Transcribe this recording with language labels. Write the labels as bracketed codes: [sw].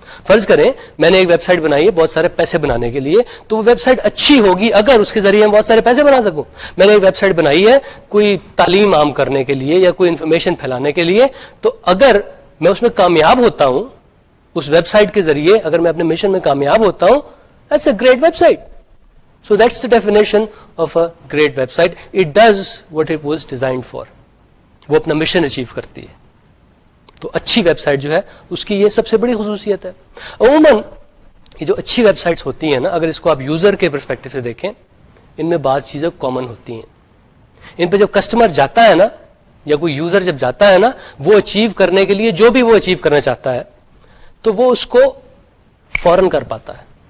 [ur] فرض کریں میں نے ایک ویب سائٹ بنائی ہے بہت سارے پیسے بنانے کے لیے, تو وہ ویب سائٹ اچھی ہوگی اگر اس کے ذریعے میں بہت سارے پیسے بنا سکوں. میں نے ایک ویب سائٹ بنائی ہے کوئی تعلیم عام کرنے کے لیے یا کوئی انفارمیشن پھیلانے کے لیے, تو اگر میں اس میں کامیاب ہوتا ہوں, اس ویب سائٹ کے ذریعے اگر میں اپنے مشن میں کامیاب ہوتا ہوں, [en] That's a great website. So that's the definition of a great website. It does what it was designed for. [ur] وہ اپنا مشن اچیو کرتی ہے. تو اچھی ویب سائٹ جو ہے اس کی یہ سب سے بڑی خصوصیت ہے. عموماً یہ جو اچھی ویب سائٹس ہوتی ہیں نا, اگر اس کو آپ یوزر کے پرسپیکٹو سے دیکھیں, ان میں بعض چیزیں کامن ہوتی ہیں. ان پہ جب کسٹمر جاتا ہے نا, یا کوئی یوزر جب جاتا ہے نا, وہ اچیو کرنے کے لیے جو بھی وہ اچیو کرنا چاہتا ہے تو وہ اس کو فوراً کر پاتا ہے.